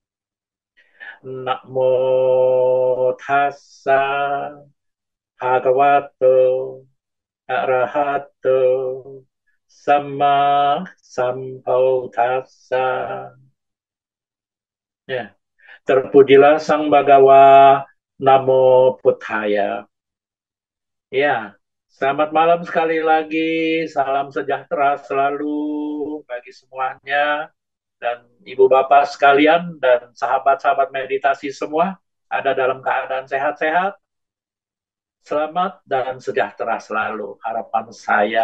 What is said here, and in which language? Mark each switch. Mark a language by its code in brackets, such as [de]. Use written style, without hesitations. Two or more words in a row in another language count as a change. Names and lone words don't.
[pi] Namo tassa bhagavato arahato samma sambuddhassa. [id] Ya, terpujilah Sang Bhagawa, [pi] Namo Buddhaya. [id] Ya, selamat malam sekali lagi, salam sejahtera selalu bagi semuanya, dan ibu bapak sekalian, dan sahabat-sahabat meditasi semua, ada dalam keadaan sehat-sehat, selamat dan sejahtera selalu, harapan saya.